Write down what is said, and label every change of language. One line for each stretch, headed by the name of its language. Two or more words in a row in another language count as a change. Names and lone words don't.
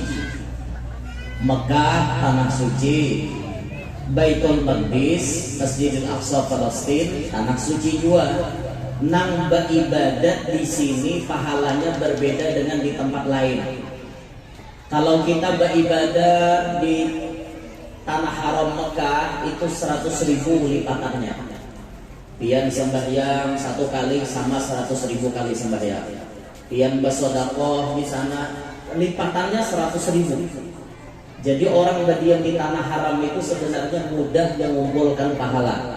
Indonesian: Mekah tanah suci, Baitul Maqdis, Masjidil Aqsa Palestina tanah suci juga.
Banjar: Nang beribadat di sini pahalanya berbeda dengan di tempat lain.
Indonesian: Kalau kita beribadah di tanah haram Mekah itu 100.000 lipatannya.
Banjar: Pian sembahyang 1 kali sama 100.000 kali sembahyang. Pian bersedekah di sana lipatannya 100.000.
Indonesian: Jadi orang berdiam di tanah haram itu sebenarnya mudah mengumpulkan pahala.